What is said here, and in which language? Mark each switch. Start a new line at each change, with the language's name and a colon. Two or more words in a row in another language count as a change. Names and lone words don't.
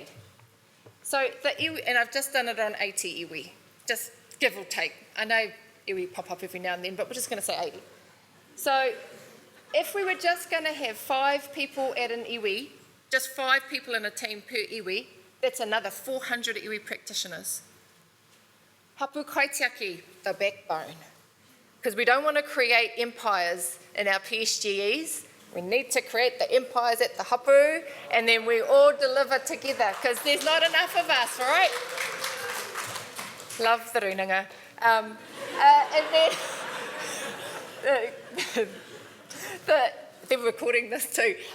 English: So the iwi, and I've just done it on 80 iwi, just give or take. I know iwi pop up every now and then, but we're just going to say 80. So if we were just going to have 5 people at an iwi, just 5 people in a team per iwi, that's another 400 iwi practitioners.
Māori: Hapū Kaitiaki,
English: the backbone. Because we don't want to create empires in our PSGEs. We need to create the empires at the hapū, and then we all deliver together, because there's not enough of us, right? Love the runanga. And then, they're recording this too.